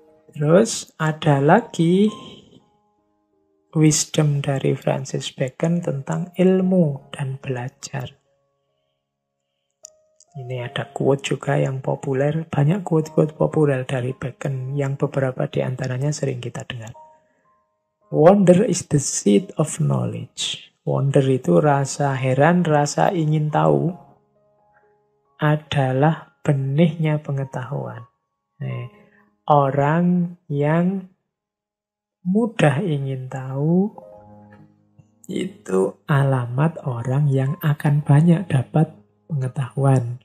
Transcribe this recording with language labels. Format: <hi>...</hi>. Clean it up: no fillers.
<id>Terus ada lagi wisdom dari Francis Bacon tentang ilmu dan belajar. Ini ada quote juga yang populer, banyak quote-quote populer dari Bacon yang beberapa di antaranya sering kita dengar.</id> <en>Wonder is the seed of knowledge.</en> <id>Wonder itu rasa heran, rasa ingin tahu adalah benihnya pengetahuan. Orang yang mudah ingin tahu itu alamat orang yang akan banyak dapat pengetahuan.</id>